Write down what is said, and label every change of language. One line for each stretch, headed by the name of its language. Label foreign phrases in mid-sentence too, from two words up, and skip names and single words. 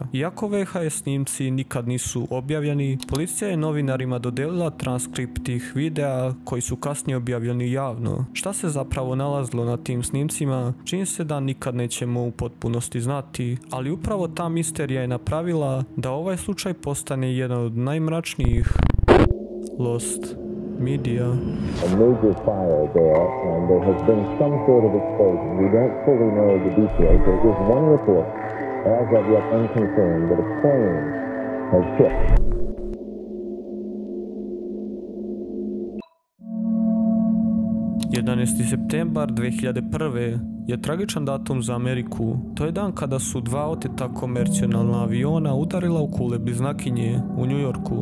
Serbian: Iako VHS snimci nikad nisu objavljeni, policija je novinarima dodelila transkript tih videa koji su kasnije objavljeni javno. Šta se zapravo nalazilo na tim snimcima, čini se da nikad nećemo u potpunosti znati, ali upravo ta misterija je napravila da ovaj slučaj postane jedan od najmračnijih. Lost Media.
English: A major fire there, and there has been some sort of explosion. We don't fully know the details. There is one report, as of yet unconfirmed, that a plane has hit.
Serbian: Septembar 2001. je tragičan datum za Ameriku. To je dan kada su 2 oteta komercijalna aviona udarila u kule bliznakinje u New Yorku.